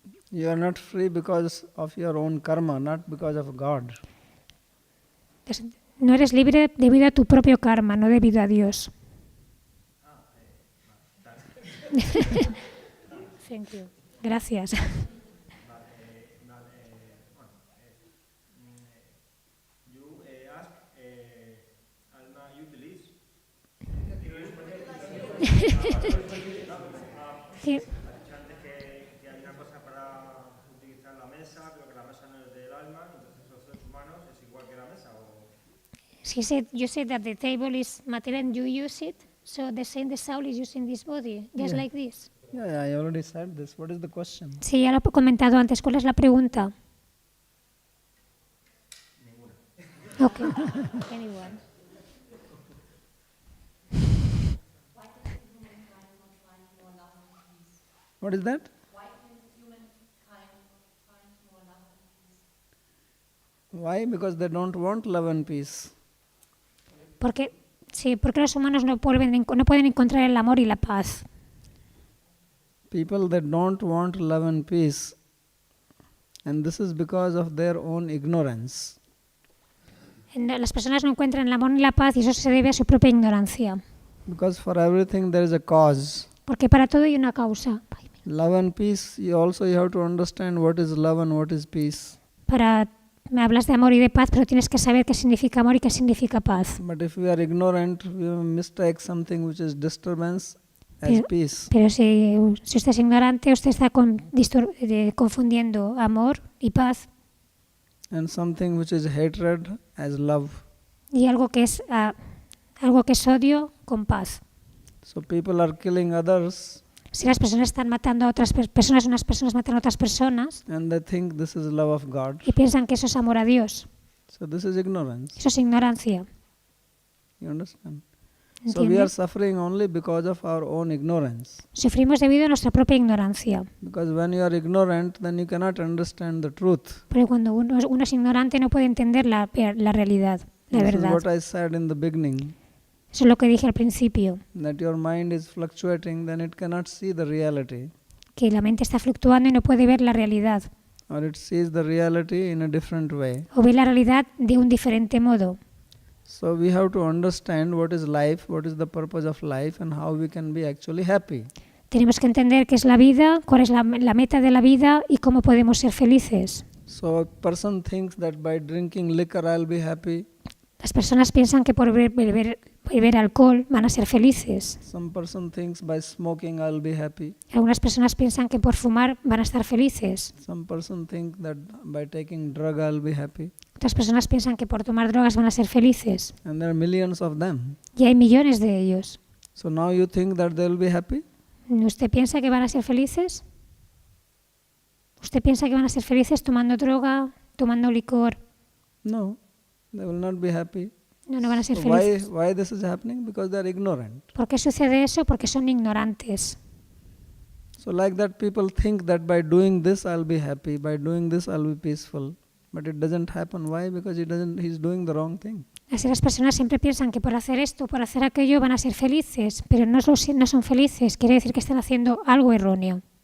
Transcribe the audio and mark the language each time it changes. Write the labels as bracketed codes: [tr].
[en] You are not free because of your own karma, not because of God. [es] No eres libre debido a tu propio karma, no debido a Dios. [en] Thank you. [es] Gracias. [en] You ask alma utilize. [es] Sí. Antes que hay una cosa para utilizar la mesa, pero que la mesa no es del alma, entonces los seres humanos es igual que la mesa. [en] You said that the table is material and you use it, so the soul is using this body, just like this. Yeah, I already said this. What is the question? [es] Sí, ya lo he comentado antes. ¿Cuál es la pregunta? Ninguna. [en] Okay. Anyone. What is that? Why? Because they don't want love and peace. [es] Porque los humanos no pueden encontrar el amor y la paz. [en] People that don't want love and peace, and this is because of their own ignorance. [es] Las personas no encuentran el amor ni la paz y eso se debe a su propia ignorancia. [en] Because for everything there is a cause. [es] Porque para todo hay una causa. [en] Love and peace, you have to understand what is love and what is peace. [es] Me hablas de amor y de paz, pero tienes que saber qué significa amor y qué significa paz. [en] But if we are ignorant, we mistake something which is disturbance as peace. [es] Pero si usted es ignorante, usted está confundiendo amor y paz. [en] And something which is hatred as love. [es] Y algo que es odio con paz. [en] So people are killing others. [es] Si las personas están matando a otras personas, unas personas matan a otras personas. [en] And they think this is love of God. [es] Y piensan que eso es amor a Dios. [en] So this is ignorance. [es] Eso es ignorancia. [en] You understand? [es] ¿Entiendes? [en] So we are suffering only because of our own ignorance. [es] Sufrimos debido a nuestra propia ignorancia. [en] Because when you are ignorant, then you cannot understand the truth. [es] Pero cuando uno es ignorante no puede entender la realidad, la verdad. [en] This is what I said in the beginning. [es] Eso es lo que dije al principio. [en] That your mind is fluctuating, then it cannot see the reality. [es] Que la mente está fluctuando y no puede ver la realidad. [en] Or it sees the reality in a different way. [es] O ve la realidad de un diferente modo. [en] So we have to understand what is life, what is the purpose of life, and how we can be actually happy. [es] Tenemos que entender qué es la vida, cuál es la meta de la vida y cómo podemos ser felices. [en] So a person thinks that by drinking liquor I'll be happy. [es] Las personas piensan que por beber beber alcohol van a ser felices. [en] Some person thinks by smoking I'll be happy. [es] Algunas personas piensan que por fumar van a estar felices. [en] Some person think that by taking drug I'll be happy. [es] Otras personas piensan que por tomar drogas van a ser felices. [en] And there are millions of them. [es] Y hay millones de ellos. [en] So now you think that they'll be happy? [es] ¿Usted piensa que van a ser felices? ¿Usted piensa que van a ser felices tomando droga, tomando licor? [en] No, they will not be happy. [es] No, no van a ser [en] So [es] felices. [en] why this is happening? Because they are ignorant. [es] ¿Por qué sucede eso? Porque son ignorantes. [en] So like that people think that by doing this I'll be happy, by doing this I'll be peaceful. But it doesn't happen. Why? Because he's doing the wrong thing. [es] Así las personas siempre piensan que por hacer esto, por hacer aquello van a ser felices, pero no son felices. Quiere decir que están haciendo algo erróneo.